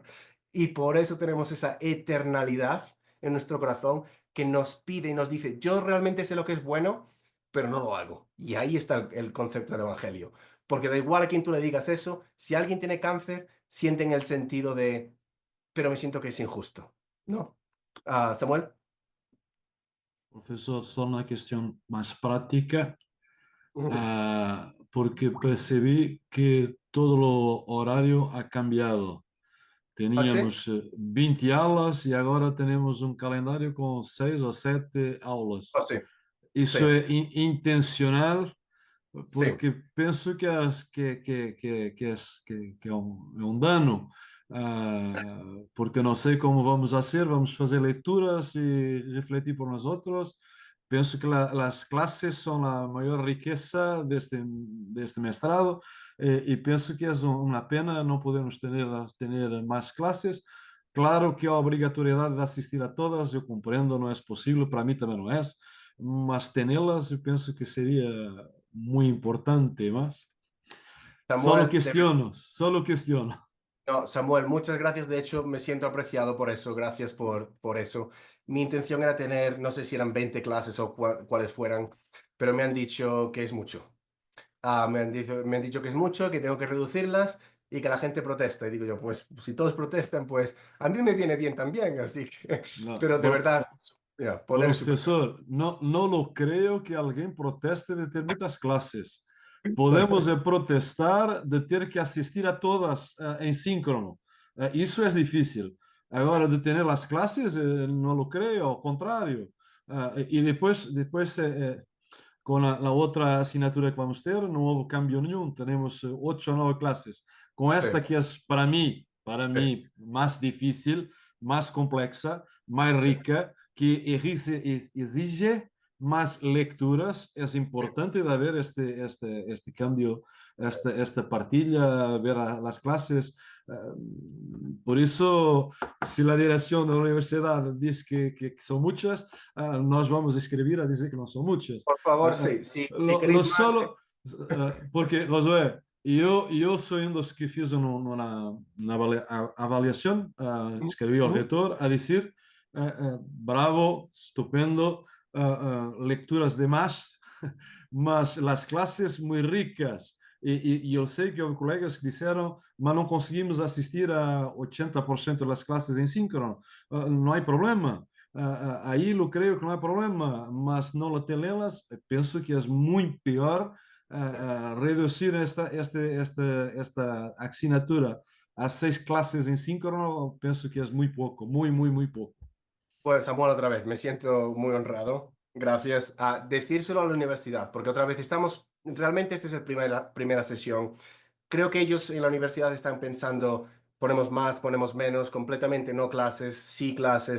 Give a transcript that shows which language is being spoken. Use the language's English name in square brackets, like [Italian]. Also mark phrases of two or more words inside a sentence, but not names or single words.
[Spanish] Y por eso tenemos esa eternalidad en nuestro corazón que nos pide y nos dice, yo realmente sé lo que es bueno, pero no lo hago. Y ahí está el concepto del Evangelio. Porque da igual a quien tú le digas eso, si alguien tiene cáncer, siente en el sentido de, pero me siento que es injusto. ¿No? Samuel. Profesor, [Portuguese] só uma questão mais prática, Ujú. porque percebi que todo o horário [Spanish] ha cambiado. ¿Ah, sí? [Portuguese] Teníamos 20 aulas e agora temos um calendário com 6 ou 7 aulas. [Spanish] Ah, sí. Sí, [Portuguese] Isso é intencional, [Spanish] sí. [Portuguese] porque penso que é um dano, porque não sei como [Spanish] vamos a ser, [Portuguese] vamos fazer leituras e refletir por nós outros. Penso que as classes são a maior riqueza deste mestrado e penso que é uma pena não podermos ter mais classes. Claro que a obrigatoriedade de assistir a todas, eu compreendo, não é possível, para mim também não é, mas tê-las eu penso que seria [Spanish] muy importante más. Samuel, Solo cuestiono. no, Samuel, muchas gracias. De hecho, me siento apreciado por eso. Gracias por eso. Mi intención era tener, no sé si eran 20 clases o cuáles fueran, pero me han dicho que es mucho. Me han dicho que es mucho, que tengo que reducirlas y que la gente protesta. Y digo yo, pues si todos protestan, pues a mí me viene bien también, así que... No, Pero de verdad, mira, poder es súper... profesor, no lo creo que alguien proteste de [Portuguese] ter muitas classes. [Spanish] Podemos protestar de [Portuguese] ter que [Spanish] asistir a todas en síncrono. [Portuguese] Isso é difícil. Agora, de ter as classes, não [Spanish] lo creo, [Portuguese] ao contrário. E depois [Spanish] con la otra asignatura que vamos a tener, no hubo cambio nenhum. Tenemos 8 o 9 clases. Con esta Sí, que es para sí. mí más difícil, más complexa, más rica, que exige más lecturas. Es importante de ver este cambio, esta partilla, ver las clases. Por eso, si la dirección de la universidad dice que son muchas, [Portuguese] nós vamos escrever a dizer que não são muitas. [Spanish] Por favor, sí. Si queréis más... [Portuguese] Porque, Josué, eu sou um dos que fiz na avaliação, escrevi ao reitor a dizer, bravo, [Spanish] estupendo, lecturas de más, [Portuguese] mas as classes muito ricas. E eu sei que houve colegas que disseram, mas não conseguimos assistir a 80% das classes em síncrono. Não há problema. Aí eu creio que não há problema, mas não [Spanish] la tenerlas, [Portuguese] penso que é muito pior reduzir esta asignatura a 6 clases em síncrono, penso que é muito pouco, muito pouco. [Spanish] Pues Samuel, otra vez, me siento muy honrado. Gracias a decírselo a la universidad, porque otra vez estamos, realmente esta es la primera sesión. Creo que ellos en la universidad están pensando, ponemos más, ponemos menos, completamente no clases, sí clases.